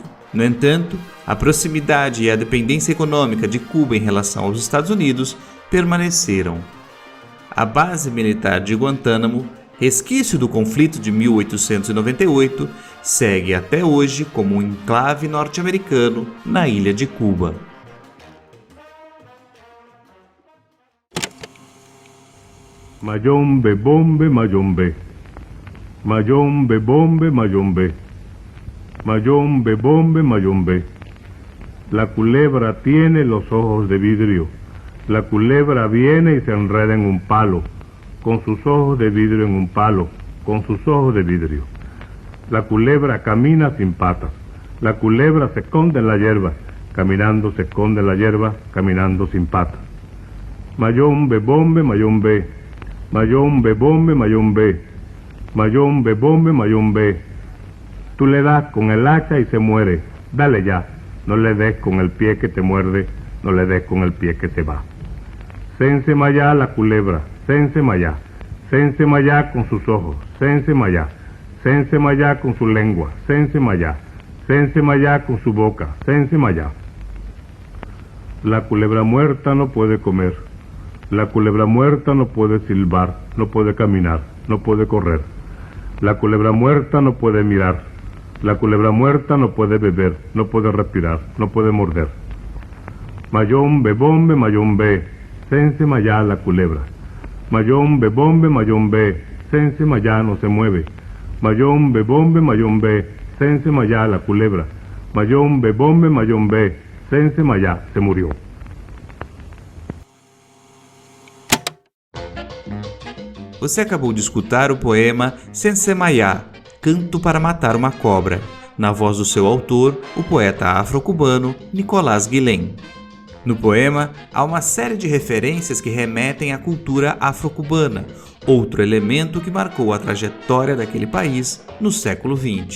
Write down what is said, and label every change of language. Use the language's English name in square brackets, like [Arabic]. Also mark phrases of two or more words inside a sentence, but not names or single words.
[Portuguese] No entanto, a proximidade e a dependência econômica de Cuba em relação aos Estados Unidos permaneceram. A base militar de Guantánamo, resquício do conflito de 1898, segue até hoje como um enclave norte-americano na ilha de Cuba. [Spanish] Mayombe, bombe, mayombe. Mayombe, bombe, mayombe. Mayombe, bombe, mayombe. La culebra tiene los ojos de vidrio. La culebra viene y se enreda en un palo, con sus ojos de vidrio en un palo, con sus ojos de vidrio. La culebra camina sin patas. La culebra se esconde en la hierba, caminando se esconde en la hierba, caminando sin patas. Mayombe, bombe, mayombe. Mayombe, bombe, mayombe. Mayombe, bombe, mayombe. Tú le das con el hacha y se muere. Dale ya. No le des con el pie que te muerde, no le des con el pie que te va. Sense mayá la culebra, sense mayá. Sense mayá con sus ojos, sense mayá. Sense mayá con su lengua, sense mayá. Sense mayá con su boca, sense mayá. La culebra muerta no puede comer. La culebra muerta no puede silbar, no puede caminar, no puede correr. La culebra muerta no puede mirar. La culebra muerta no puede beber, no puede respirar, no puede morder. Mayombe, bombe, mayombe, sense mayá la culebra. Mayombe, bombe, mayombe, sense mayá no se mueve. Mayombe, bombe, mayombe, sense mayá la culebra. Mayombe, bombe, mayombe, sense mayá se murió. [Portuguese] Você acabou de escutar o poema Sense Mayá, Canto para Matar uma Cobra, na voz do seu autor, o poeta afro-cubano Nicolás Guilhem. No poema, há uma série de referências que remetem à cultura afro-cubana, outro elemento que marcou a trajetória daquele país no século XX.